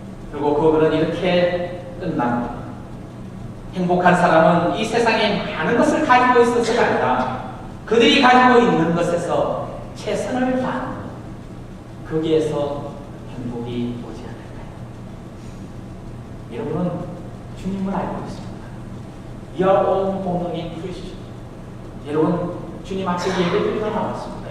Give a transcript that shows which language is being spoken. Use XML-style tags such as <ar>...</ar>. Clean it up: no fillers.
<ko>그리고 그 글은 이렇게 끝납니다. 행복한 사람은 이 세상에 많은 것을 가지고 있어서가 아니라 그들이 가지고 있는 것에서 최선을 다하는 것. 거기에서 행복이 오지 않을까요? 여러분은 주님을 알고 있습니다.</ko> <en>You are all born again Christian.</en> <ko>여러분, 주님 앞에 예배드리러 나왔습니다.</ko>